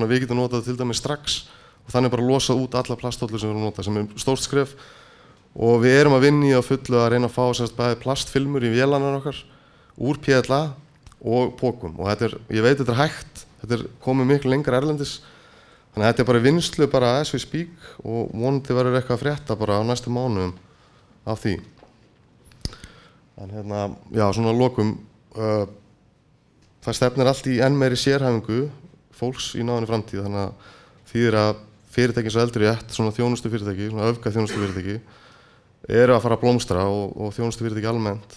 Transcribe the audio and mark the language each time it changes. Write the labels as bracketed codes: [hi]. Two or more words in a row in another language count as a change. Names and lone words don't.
[is] þannig að við getum notað til dæmis strax og þannig bara losað út alla plastdollur sem við erum notað, sem er stórt skref og við erum að vinna í að fullu að reyna að fá bæði plastfilmur í vélarnar okkar úr PLA og pókum og ég veit þetta er hægt, þetta er komið miklu lengra erlendis, þannig að þetta er bara vinnslu bara [en] as we speak [is] og vonandi verður eitthvað að frétta bara á næstu mánuðum af því. En já, svona að lokum, það stefnir allt í enn meiri sérhæfingu fólks í náinni framtíð, þannig að þýðir að fyrirtæki eins og Eldur rétt, svona þjónustufyrirtæki, svona öfgaþjónustufyrirtæki, eru að fara að blómstra og þjónustufyrirtæki almennt.